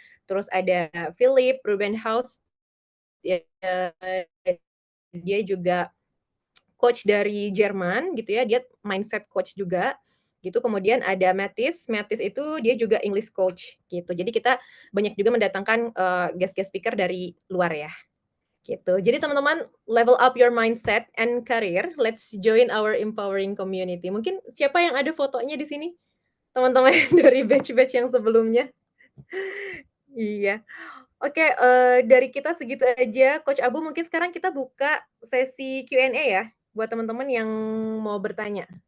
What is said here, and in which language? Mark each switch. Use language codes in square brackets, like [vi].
[id] Terus ada Philip Rubenhaus, ya, dia juga coach dari Jerman gitu ya. Dia mindset coach juga. gitu. Kemudian ada Mathis itu dia juga English coach gitu. Jadi kita banyak juga mendatangkan guest speaker dari luar ya gitu. Jadi teman-teman, [en] level up your mindset and career. Let's join our empowering community. [id] Mungkin siapa yang ada fotonya di sini? Teman-teman dari batch-batch yang sebelumnya. Iya. Oke, dari kita segitu aja. Coach Abu, mungkin sekarang kita buka sesi Q&A ya, buat teman-teman yang mau bertanya.